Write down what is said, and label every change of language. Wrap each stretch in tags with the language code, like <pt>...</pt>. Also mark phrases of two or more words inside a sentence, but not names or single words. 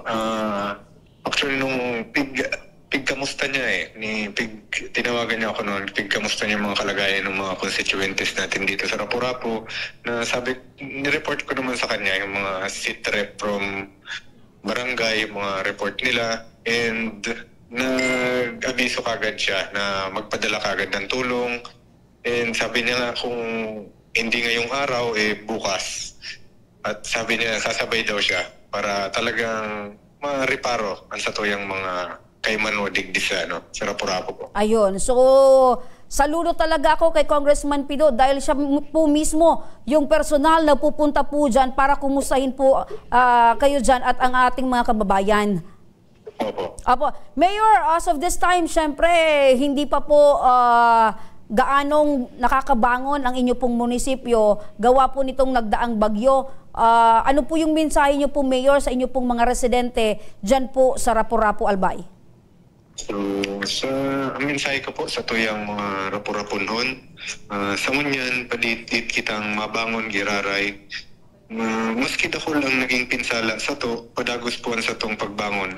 <tl>Actually, nung kamusta niya tinawagan niya ako noon, kamusta niya mga kalagayan ng mga constituents natin dito sa Rapu-Rapu, na sabi, nireport ko naman sa kanya yung mga</tl> <en>sit rep from</en> <tl>barangay, yung mga report nila, and nag-abiso kagad siya na magpadala kagad ng tulong, and sabi niya kung hindi ngayong araw, bukas. At sabi niya, sasabay daw siya para talagang mareparo ang satuyang mga kay Manwa Digdi sa Rapu-Rapu po. Ayun. So, saludo talaga ako kay Congressman Pido dahil siya po mismo yung personal na pupunta po dyan para kumustahin po kayo dyan at ang ating mga kababayan. Opo. Mayor,</tl> <en>as of this time,</en> <tl>syempre, hindi pa po gaanong nakakabangon ang inyo pong munisipyo. Gawa po nitong nagdaang bagyo. Ano po yung mensahe nyo po, Mayor, sa inyo pong mga residente dyan po sa Rapu-Rapu, Albay?</tl> <bik>So,</bik> <tl>ang mensahe ko po</tl> <bik>sa tuyang mga Rapu-Rapunhon, sa munyan, paditit kitang mabangon giraray. Maski dako lang naging pinsala sa to, padagos po sa tong pagbangon.</bik>